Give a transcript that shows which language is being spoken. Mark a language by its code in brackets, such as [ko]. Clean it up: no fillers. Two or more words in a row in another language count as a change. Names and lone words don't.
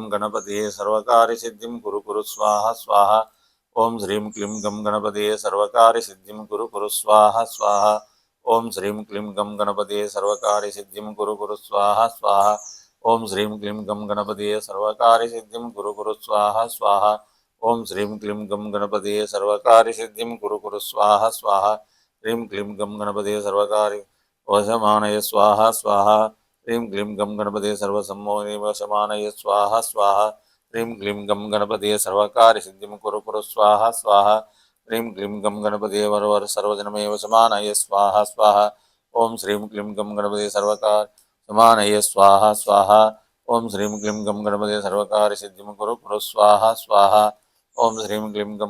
[sa] గణపతే సర్వకార్యసిద్ధిం కురు కురు స్వాహ స్వాహ ఓం శ్రీం క్లీం గం గణపతే సర్వకార్యసిద్ధిం కురు కురు స్వాహ స్వాహ ఓం శ్రీం క్లీం గం గణపతే సర్వకార్యసిద్ధిం కురు కురు స్వాహ స్వాహ ఓం శ్రీం క్లీం గం గణపతే సర్వకార్యసిద్ధిం కురు కురు స్వాహ స్వాహ ఓం శ్రీం క్లీం గం గణపతే సర్వకార్యసిద్ధిం కురు కురు స్వాహ స్వాహ శ్రీం క్లీం గం గణపతే సర్వకార్య వశమానయ స్వాహ స్వాహ ह्रीं क्लीं गं गणपते सर्वसम्मोहिनीवशमानय स्वाहा स्वाहा ह्रीं क्लीं गं गणपते सर्वकार्यसिद्धिं कुरु कुरु स्वाहा स्वाहा ह्रीं क्लीं गं गणपते वरवर सर्वजनमेव समानय स्वाहा स्वाहा ओम श्रीं क्लीं गं गणपते सर्वकार समानय स्वाहा स्वाहा ओम श्रीं क्लीं गं गणपते सर्वकार्यसिद्धिं कुरु कुरु स्वाहा स्वाहा ओम श्रीं क्लीं गं